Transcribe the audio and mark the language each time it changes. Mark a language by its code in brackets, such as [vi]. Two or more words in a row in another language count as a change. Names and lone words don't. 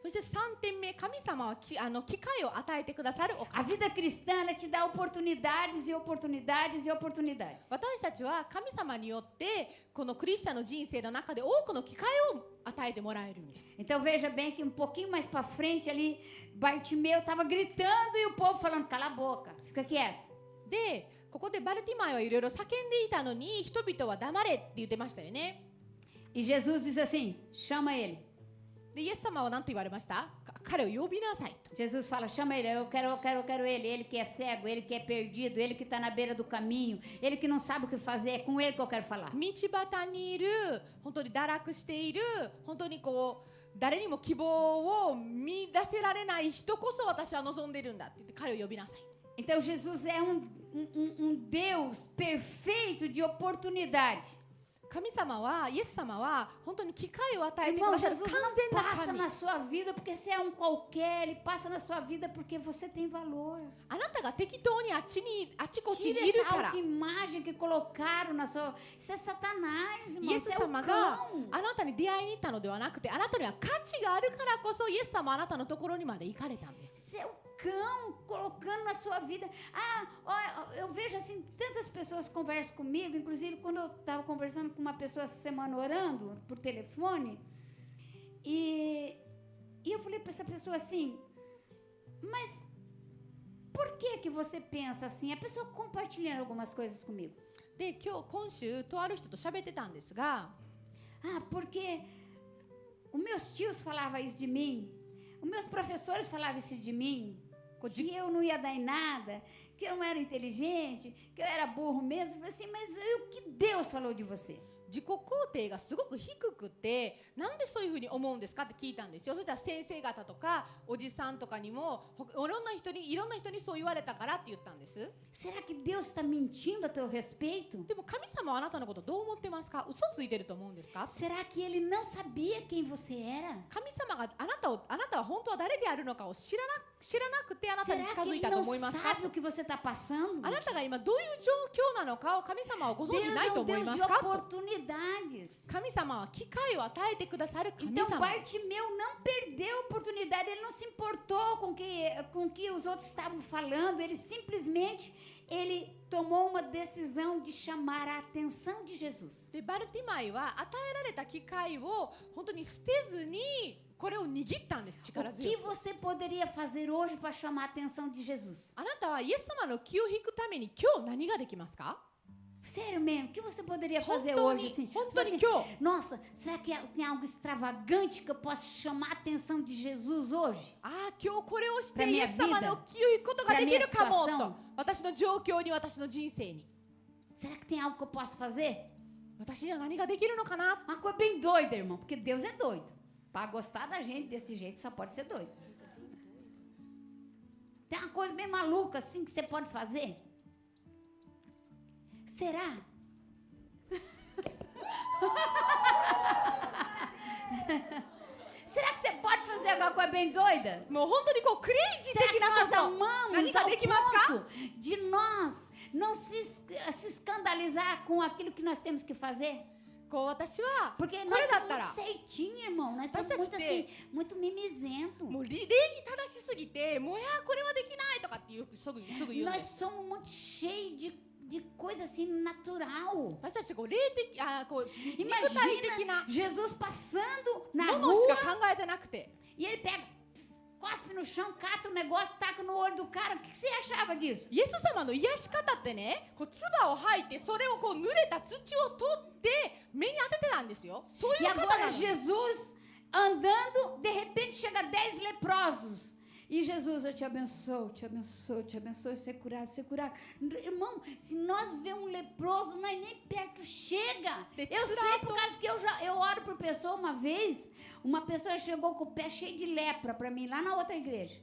[ja] そして3点目、神様は機会を与えてくださるお [pt] A [ja] 方。 [pt] vida cristã, ela te dá oportunidades e oportunidades e oportunidades. [ja] 私たちは神様によってこのクリスチャンの人生の中で多くの機会を与えてもらえるんです。 [pt] Então veja bem que um pouquinho mais para frente ali, Bartimeu estava gritando e o povo falando, cala a boca, fica quieto. [ja] で、ここでバルティマイはいろいろ叫んでいたのに、人々は黙れって言ってましたよね。 [pt] E Jesus diz assim, chama ele. [ja] で、イエス様は何と言われました？彼を呼びなさいと。 [pt] Jesus fala, chama ele, eu quero ele, ele que é cego, ele que é perdido, ele que está na beira do caminho, ele que não sabe o que fazer, é com ele que eu quero falar. [ja] 道端にいる、本当に堕落している、本当にこう誰にも希望を見出せられない人こそ私は望んでいるんだって言って彼を呼びなさい。 [pt] Então Jesus é um Deus perfeito de oportunidade. [ja] 神様は、イエス様は本当に機会を与えてく [pt] Irmão, [ja] ださる [pt] Jesus [ja] 完 [pt] não [ja] 全な [pt] passa [ja] 神。 [pt] na sua vida porque você é um qualquer, ele passa na sua vida porque você tem valor. [ja] あなたが適当にあちこち [pt] Tira [ja] にいる [pt] essa [ja] から、 [pt] autoimagem que colocaram na sua... Isso é Satanás, [ja] イ [pt] irmão, [ja] エス [pt] isso é o [ja] 様が [pt] cão. [ja] あなたに出会いに行ったのではなくて、あなたには価値があるからこそイエス様はあなたのところにまで行かれたんです。 [pt] Isso é o cão colocando na sua vida. Olha, eu vejo assim, tantas pessoas conversam comigo, inclusive quando eu estava conversando com uma pessoa essa semana orando por telefone, e eu falei para essa pessoa assim, mas por que você pensa assim? A pessoa compartilhando algumas coisas comigo. [ja] で、今週とある人と喋ってたんですが、 [pt] Porque os meus tios falavam isso de mim, os meus professores falavam isso de mim, que eu não ia dar em nada, que eu não era inteligente, que eu era burro mesmo. Eu falei assim, mas o que Deus falou de você? [ja] 自己肯定がすごく低くってなんでそういうふうに思うんですかって聞いたんですよ。そしたら先生方とかおじさんとかにもいろんな人にそう言われたからって言ったんです。 [pt] Será que Deus está mentindo a teu respeito? [ja] でも神様はあなたのことどう思ってますか？嘘ついてると思うんですか？ [pt] Será que Ele não sabia quem você era? [ja] 神様があなたは本当は誰であるのかを知らなくてあなたに [pt] Será [ja] 近 [pt] que [ja] づい [pt] Ele [ja] たと [pt] não [ja] 思いますか？ [pt] sabe o que você está passando? [ja] あなたが今どういう状況なのかを神様はご存 [pt] Deus [ja] 知ない [pt] é [ja] と [pt] um [ja] 思い [pt] Deus [ja] ま [pt] de [ja] すか？ [pt] oportunidades. [ja] 神様は機会を与えてくださる神 [pt] Então [ja] 様。 [pt] Bartimeu não perdeu a oportunidade, ele não se importou com que os outros estavam falando, ele tomou uma decisão de chamar a atenção de Jesus. [ja] でバルティマイは与えられた機会を本当に捨てずにこれを握ったんです。 [pt] O [ja] 力強 [pt] que [ja] く。 [pt] você poderia fazer hoje para chamar a atenção de Jesus? [ja] あなたはイエス様の気を引くために今日何ができますか？ [pt] Sério mesmo, o que você poderia fazer [ja] 本当 [pt] hoje [ja] に [pt] assim? [ja] 本当に [pt] Assim, [ja] 今日。 [pt] Nossa, será que tem algo extravagante que eu posso chamar a atenção de Jesus hoje? [ja] ああ今日これをし [pt] Pra [ja] てイ [pt] minha [ja] エス様 [pt] vida? [ja] の気を引くことができるかも [pt] Pra minha [ja] と。私の状況に私の人生に。 [pt] Será que tem algo que eu posso fazer? [ja] 私には何ができるのかな？ [pt] Uma coisa bem doida, irmão, porque Deus é doido. Para gostar da gente desse jeito só pode ser doido. Tem uma coisa bem maluca assim que você pode fazer? Será? Será que você pode fazer alguma coisa bem doida? [ja] もう本当にこうクレイジー [pt] Será [ja] 的 [pt] que [ja] な [pt] nós [ja] こと。 [pt] amamos [ja] 何が [pt] ao [ja] できますか？ [pt] ponto de nós não se escandalizar com aquilo que nós temos que fazer? [ja] こう私はこ [pt] Porque [ja] れ [pt] nós [ja] だっ [pt] somos [ja] た [pt] muito [ja] ら [pt] certinhos, irmão. Nós somos Nós muito temos assim, muito mimizento. [ja] もう礼儀正しすぎてもうこれはできないとかってすぐ言うんで [pt] Nós [ja] す。 [pt] somos muito cheios de coisa assim natural. [ja] 私たちこう霊的こう肉体的な [pt] Imagina Jesus passando na [ja] ものし [pt] rua [ja] か考えてなくて。 [pt] e ele pega, cospe no chão, cata o negócio, taca no olho do cara. O que você achava disso? [ja] イエス様の癒し方ってね、こう唾を吐いてそれをこう濡れた土を取って目に当ててたんですよ。そうい [pt] E [ja] う方な [pt] agora [ja] の。 [pt] Jesus andando, de repente chega 10 leprosos. E Jesus, eu te abençoo, te abençoo, te abençoo, ser curado, ser curado. Irmão, se nós vemos um leproso, nós nem perto chega. Eu sei por causa que eu oro por pessoa uma vez, uma pessoa chegou com o pé cheio de lepra para mim, lá na outra igreja.